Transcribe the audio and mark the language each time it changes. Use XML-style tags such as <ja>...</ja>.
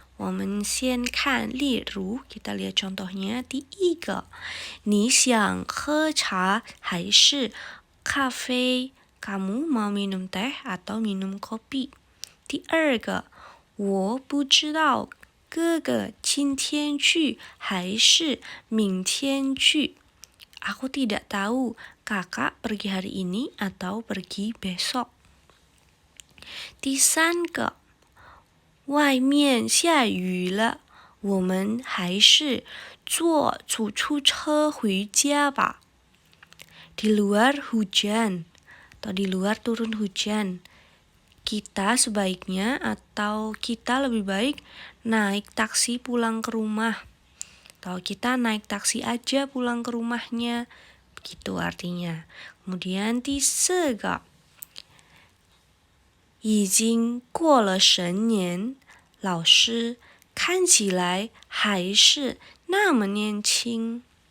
<zh>我们先看例如</zh> <id>kita lihat contohnya.</id> <zh>第一个，你想喝茶还是咖啡？</zh> <id>Kamu mau minum teh atau minum kopi?</id> <zh>第二个，我不知道哥哥今天去还是明天去？</zh> <id>Aku tidak tahu kakak pergi hari ini atau pergi besok.</id> <zh>第三个，外面下雨了，我们还是坐出租车回家吧。</zh> <id>Di luar hujan atau di luar turun hujan. Kita sebaiknya atau kita lebih baik naik taksi pulang ke rumah. Atau kita naik taksi aja pulang ke rumahnya. Begitu artinya. Kemudian</id> <zh>第四个，已经过了10年，老师看起来还是那么年轻。</zh>